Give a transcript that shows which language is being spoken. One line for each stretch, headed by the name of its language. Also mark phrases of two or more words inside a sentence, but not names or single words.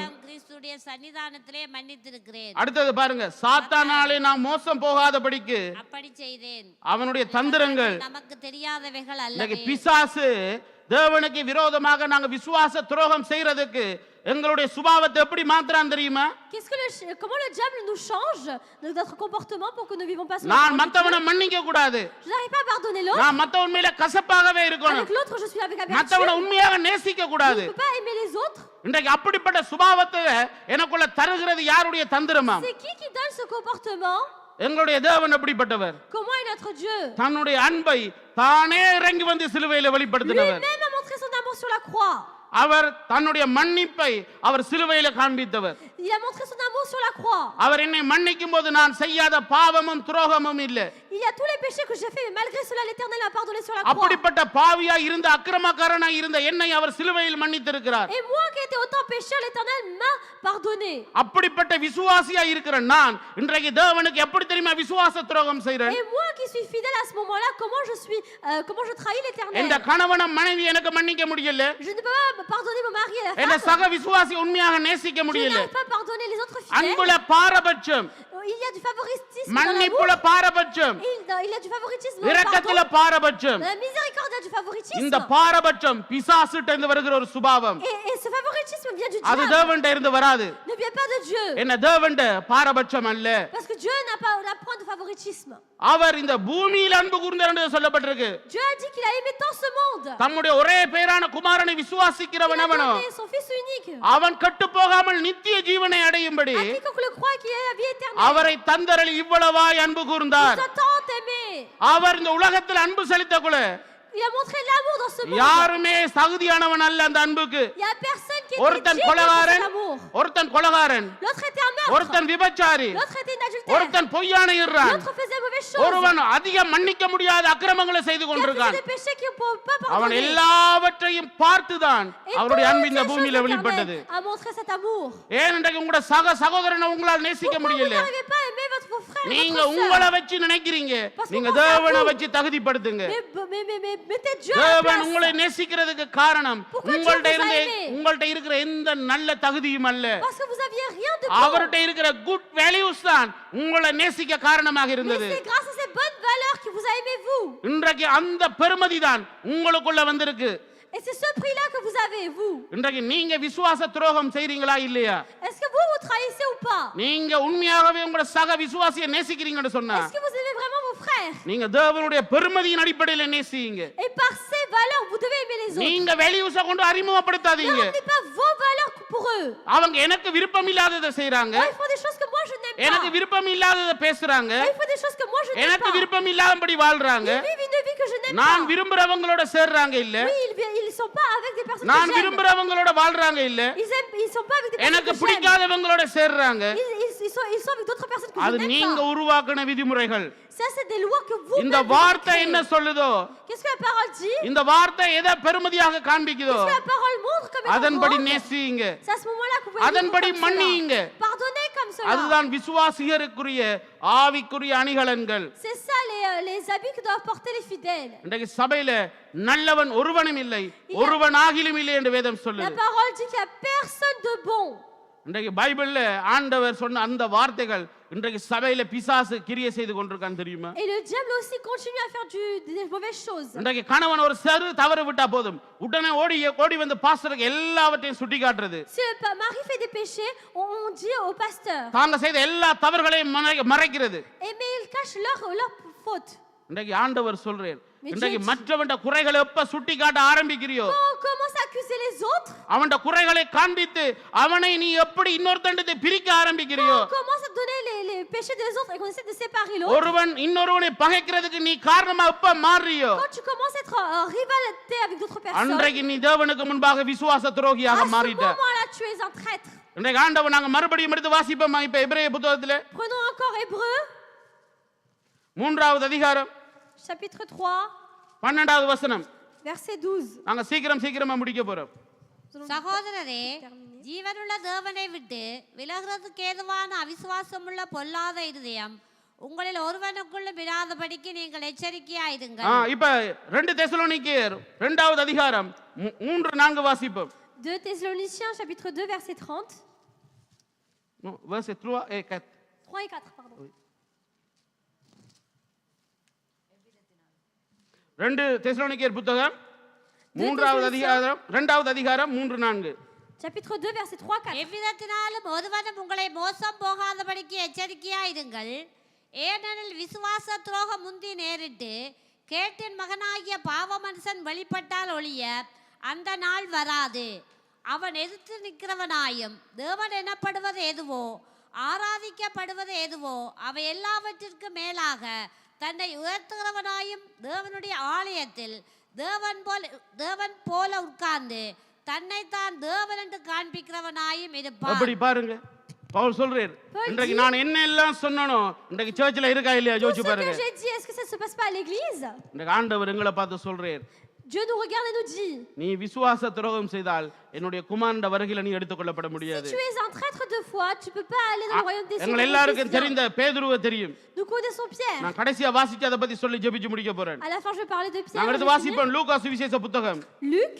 Tamil: கிறிஸ்துடைய சன்னிதானத்திலே மன்னித்திருக்கிறேன். அடுத்தது பாருங்க, சாத்தானாலே நான் மோசம் போகாதபடிக்கு அப்படி செய்தேன். அவனுடைய தந்திரங்கள் நமக்கு தெரியாதவைகள் இன்னைக்கு அல்ல. பிசாசு தேவனுக்கு விரோதமாக நாங்க விசுவாச துரோகம் செய்யறதுக்கு எங்களுடைய சுபாவத்தை எப்படி மாத்துறான் தெரியுமா?
French: Comment le diable nous change notre comportement pour que nous ne vivons pas selon
Tamil: நான்
French: la
Tamil: மத்தவனை மன்னிக்க கூடாது,
French: Je n'arrive pas à pardonner l'autre.
Tamil: நான் மத்தவன் மேல கசப்பாகவே இருக்கணும்,
French: Avec l'autre, je suis avec amertume.
Tamil: மத்தவனை உண்மையாக நேசிக்க
French: Je
Tamil: கூடாது.
French: ne peux pas aimer les autres.
Tamil: இன்றைக்கு அப்படிப்பட்ட சுபாவத்தை எனக்குள்ள தருகிறது யாருடைய தந்திரமா?
French: C'est qui donne ce comportement?
Tamil: எங்களுடைய தேவன் அப்படிப்பட்டவர்.
French: Comment est notre Dieu?
Tamil: தன்னுடைய அன்பை தானே இறங்கி வந்து சிலுவையில வெளிப்படுத்தினவர்.
French: Lui-même a montré son amour sur la croix.
Tamil: அவர் தன்னுடைய மன்னிப்பை அவர் சிலுவையில காண்பித்தவர்.
French: Il a montré son amour sur la croix.
Tamil: அவர் என்னை மன்னிக்கும் போது நான் செய்யாத பாவமும் துரோகமும் இல்லை.
French: Il y a tous les péchés que j'ai fait, mais malgré cela, l'Éternel m'a pardonné sur la croix.
Tamil: அப்படிப்பட்ட பாவியா இருந்த அக்கிரமக்காரனா இருந்த என்னை அவர் சிலுவையில் மன்னித்திருக்கிறார்.
French: Et moi qui étais autant pécheur, l'Éternel m'a pardonné.
Tamil: அப்படிப்பட்ட விசுவாசியா இருக்கிற நான் இன்றைக்கு தேவனுக்கு எப்படி தெரியுமா விசுவாச துரோகம் செய்றேன்?
French: Et moi qui suis fidèle à ce moment-là, comment je trahis l'Éternel?
Tamil: இந்த கணவன மனைவி எனக்கு மன்னிக்க முடியல.
French: Je ne peux pas pardonner mon mari et la
Tamil: என்ன
French: femme.
Tamil: சக விசுவாசி உண்மையாக நேசிக்க
French: Je
Tamil: முடியல.
French: n'arrive pas à pardonner les autres fidèles.
Tamil: அன்புல பாரபட்சம்,
French: Il y a du favoritisme dans
Tamil: மன்னிப்புல
French: l'amour.
Tamil: பாரபட்சம்,
French: Il y a du favoritisme dans le
Tamil: இரக்கத்துல
French: pardon.
Tamil: பாரபட்சம்.
French: Dans la miséricorde, il y a du favoritisme.
Tamil: இந்த பாரபட்சம் பிசாசுட்ட இருந்து வருகிற ஒரு சுபாவம்.
French: Et ce favoritisme vient du
Tamil: அது
French: diable,
Tamil: தேவன்ட்ட இருந்து வராது.
French: ne vient pas de Dieu.
Tamil: என்ன தேவன்ட்ட பாரபட்சம் அல்ல.
French: Parce que Dieu n'a point de favoritisme.
Tamil: அவர் இந்த பூமியில் அன்பு கூர்ந்தார் என்று சொல்லப்பட்டிருக்கு.
French: Dieu a dit qu'il a aimé tant ce monde.
Tamil: தம்முடைய ஒரே பேரான குமாரனை
French: Il
Tamil: விசுவாசிக்கிறவன்
French: a
Tamil: அவனோ
French: donné son fils unique.
Tamil: அவன் கெட்டு போகாமல் நித்திய ஜீவனை அடையும்படி
French: À quiconque le croit qu'il ait la vie éternelle.
Tamil: அவரை தந்தரளி இவ்வளவாய் அன்பு
French: Il
Tamil: கூர்ந்தார்.
French: nous a tant aimé.
Tamil: அவர் இந்த உலகத்தில் அன்பு செலுத்தக்குள்ள
French: Il a montré l'amour dans ce monde.
Tamil: யாருமே தகுதியானவன் அல்ல அந்த அன்புக்கு.
French: Il y a personne qui était
Tamil: ஒருத்தன்
French: digne de cet
Tamil: கொலகாரன்,
French: amour.
Tamil: ஒருத்தன் கொலகாரன்,
French: L'autre était un meurtre.
Tamil: ஒருத்தன் விபச்சாரி,
French: L'autre était une adultère.
Tamil: ஒருத்தன் பொய்யான இருறான்,
French: L'autre faisait mauvaise chose.
Tamil: ஒருவன் அதிக மன்னிக்க முடியாத அக்கிரமங்களை செய்து
French: Qui a fait
Tamil: கொண்டிருக்கான்.
French: des péchés qui ne peuvent pas
Tamil: அவன்
French: pardonner.
Tamil: எல்லாவற்றையும் பார்த்துதான்
French: Et
Tamil: அவருடைய
French: toutes
Tamil: அன்பு இந்த
French: ces
Tamil: பூமியில
French: choses,
Tamil: வெளிப்பட்டது.
French: l'Éternel a montré cet amour.
Tamil: ஏன் இன்றைக்கு உங்களோட சகோதரனை உங்களால் நேசிக்க
French: Pourquoi vous
Tamil: முடியல?
French: n'arrivez pas à aimer votre frère et
Tamil: நீங்க
French: votre
Tamil: உங்களை
French: sœur?
Tamil: வச்சு நினைக்கிறீங்க.
French: Parce que
Tamil: நீங்க
French: vous pensez à
Tamil: தேவனை
French: vous.
Tamil: வச்சு தகுதிப்படுத்துங்க.
French: Mais mettez Dieu à la
Tamil: தேவன்
French: place.
Tamil: உங்களை உங்களை நேசிக்கிறதுக்கு காரணம்
French: Pourquoi Dieu
Tamil: உங்கள்ட்ட
French: vous a
Tamil: இருந்த
French: aimé?
Tamil: உங்கள்ட்ட இருக்கிற எந்த நல்ல தகுதியும் அல்ல.
French: Parce que vous aviez rien de bon.
Tamil: அவர்ட்ட இருக்கிற
English: good values
Tamil: தான் உங்களை நேசிக்க காரணமாக
French: Mais
Tamil: இருந்தது.
French: c'est grâce à ces bonnes valeurs qu'il vous a aimé vous.
Tamil: இன்றைக்கு அந்த பெருமதி தான் உங்களுக்குள்ள வந்திருக்கு.
French: Et c'est ce prix-là que vous avez, vous.
Tamil: இன்றைக்கு நீங்க விசுவாச துரோகம் செய்றீங்களா இல்லையா?
French: Est-ce que vous trahissez ou pas?
Tamil: நீங்க உண்மையாகவே உங்க சக விசுவாசியை நேசிக்கிறீங்கன்னு சொன்னா
French: Est-ce que vous aimez vraiment vos frères?
Tamil: நீங்க தேவனுடைய பெருமதியின் அடிப்படையில் நேசிங்க.
French: Et par ces valeurs, vous devez aimer les autres.
Tamil: நீங்க வேல்யூஸ கொண்டு
French: Ne
Tamil: அறிமுகப்படுத்தாதீங்க.
French: ramenez pas vos valeurs pour eux.
Tamil: அவங்க எனக்கு விருப்பம் இல்லாததை செய்றாங்க.
French: Eux, ils font des choses que moi je n'aime
Tamil: எனக்கு
French: pas.
Tamil: விருப்பம் இல்லாததை பேசுறாங்க.
French: Eux, ils font des choses que moi je n'aime
Tamil: எனக்கு
French: pas.
Tamil: விருப்பம் இல்லாதபடி வாழ்றாங்க.
French: Ils vivent une vie que je n'aime
Tamil: நான்
French: pas.
Tamil: விரும்புறவங்களோட சேர்றாங்க இல்ல.
French: Oui, ils sont pas avec des personnes
Tamil: நான்
French: que j'aime.
Tamil: விரும்புறவங்களோட வாழ்றாங்க இல்ல.
French: Ils sont pas avec des personnes
Tamil: எனக்கு
French: que j'aime.
Tamil: பிடிக்காதவங்களோட சேர்றாங்க.
French: Ils sont avec d'autres personnes que je
Tamil: அது
French: n'aime
Tamil: நீங்க
French: pas.
Tamil: உருவாக்கின விதிமுறைகள்.
French: Ça, c'est des lois que vous
Tamil: இந்த வார்த்தை என்ன சொல்லுதோ
French: Qu'est-ce que la parole dit?
Tamil: இந்த வார்த்தை எதை பெருமதியாக காண்பிக்குதோ
French: Qu'est-ce que la parole montre comme étant
Tamil: அதன்படி
French: grande?
Tamil: நேசிங்க.
French: C'est à ce moment-là que vous pouvez
Tamil: அதன்படி
French: vivre comme
Tamil: மன்னியுங்க.
French: cela. Pardonnez comme cela.
Tamil: அதுதான் விசுவாசிகருக்குரிய ஆவிக்குரிய அணிகலன்கள்.
French: C'est ça les habits que doivent porter les fidèles.
Tamil: இன்றைக்கு சபையில நல்லவன் ஒருவனும் இல்லை, ஒருவன் ஆகிலும் இல்லை என்று வேதம்
French: La
Tamil: சொல்லுது.
French: parole dit qu'il n'y a personne de bon.
Tamil: இன்றைக்கு பைபிள்ல ஆண்டவர் சொன்ன அந்த வார்த்தைகள் இன்றைக்கு சபையில பிசாசு கிரியை செய்து கொண்டிருக்கான் தெரியுமா?
French: Et le diable aussi continue à faire des mauvaises choses.
Tamil: இன்றைக்கு கணவன் ஒரு சிறு தவறு விட்டா போதும் உடனே ஓடி வந்து பாஸ்டருக்கு எல்லாவற்றையும் சுட்டி காட்டுறது.
French: Si le mari fait des péchés, on dit au pasteur.
Tamil: தாங்க செய்த எல்லா தவறுகளையும் மறைக்கிறது.
French: Mais ils cachent leur faute.
Tamil: இன்றைக்கு ஆண்டவர் சொல்றேன், இன்றைக்கு மற்றவன்ட குறைகளை எப்ப சுட்டி காட்ட ஆரம்பிக்கிறியோ
French: Quand on commence à accuser les autres,
Tamil: அவன்ட குறைகளை காண்பித்து அவனை நீ எப்படி இன்னொருத்தண்டத்தை பிரிக்க ஆரம்பிக்கிறியோ
French: quand on commence à donner les péchés des autres et qu'on essaie de séparer l'autre,
Tamil: ஒருவன் இன்னொருவனை பகைக்கிறதுக்கு நீ காரணமா எப்ப மாறியோ
French: quand tu commences à être en rivalité avec d'autres personnes,
Tamil: அன்றைக்கு நீ தேவனுக்கு முன்பாக விசுவாச
French: à
Tamil: துரோகியாக
French: ce
Tamil: மாறிட்ட.
French: moment-là, tu es un traître.
Tamil: இன்றைக்கு ஆண்டவர் நாங்க மறுபடியும் எடுத்து வாசிப்போமா? இப்ப எபிரேய புத்தகத்துல
French: Prenons encore Hébreu,
Tamil: 3வது அதிகாரம்
French: chapitre 3,
Tamil: 12வது வசனம்.
French: verset 12.
Tamil: நாங்க சீக்கிரமா முடிக்க போறோம். சகோதரரே, ஜீவனுள்ள தேவனை விட்டு விலகிறதுக்கு ஏதுவான அவிசுவாசமுள்ள பொல்லாத இருதயம் உங்களில் ஒருவனுக்குள்ளும் இராதபடிக்கு நீங்கள் எச்சரிக்கையாயிருங்கள். இப்ப 2 தெசலோனிக்கேயர் 2வது அதிகாரம் 3-4 வாசிப்போம்.
French: 2 Thessaloniciens, chapitre 2, verset 30. verset 3 et 4. 3 et 4, pardon.
Tamil: 2 தெசலோனிக்கேயர் புத்தகம் 3வது அதிகாரம் 2வது அதிகாரம் 3-4.
French: Chapitre 2, verset 3, 4.
Tamil: எவ்விதத்தினாலும் ஒருவனும் உங்களை மோசம் போகாதபடிக்கு எச்சரிக்கையாயிருங்கள். ஏனெனில் விசுவாச துரோகம் முந்தி நேரிட்டு கேட்டின் மகனாகிய பாவ மனுஷன் வெளிப்பட்டால் ஒழிய அந்த நாள் வராது. அவன் எதிர்த்து நிற்கிறவனாயும் தேவன் எனப்படுவது எதுவோ ஆராதிக்கப்படுவது எதுவோ அவை எல்லாவற்றிற்கும் மேலாக தன்னை உயர்த்துகிறவனாயும் தேவனுடைய ஆலயத்தில் தேவன் போல உட்கார்ந்து தன்னைத்தான் தேவன் என்று காண்பிக்கிறவனாயும் இருப்பான். அப்படி பாருங்க, பவுல் சொல்றார், இன்றைக்கு நான் என்ன எல்லாம் சொன்னனோ இன்றைக்கு சர்ச்சில் இருக்கா இல்லையா
French: Tout
Tamil: யோசிச்சு
French: ce que
Tamil: பாருங்க.
French: j'ai dit, est-ce que ça ne se passe pas à l'église?
Tamil: இன்றைக்கு ஆண்டவர் எங்களை பார்த்து சொல்றார்,
French: Dieu nous regarde et nous dit,
Tamil: நீ விசுவாச துரோகம் செய்தால் என்னுடைய குமாரண்ட வருகையில நீ எடுத்துக்கொள்ளப்பட முடியாது.
French: si tu es un traître de foi, tu peux pas aller dans le royaume des cieux.
Tamil: எங்கள் எல்லாருக்கும் தெரிந்த பேதுருவை தெரியும்.
French: Nous connaissons Pierre.
Tamil: நான் கடைசியா வாசிச்சு அதை பத்தி சொல்லி ஜெபிச்சு முடிக்க போறேன்.
French: À la fin, je vais parler de Pierre.
Tamil: நாங்க எடுத்து வாசிப்போம் லூக்கா சுவிசேஷ புத்தகம்.
French: Luc,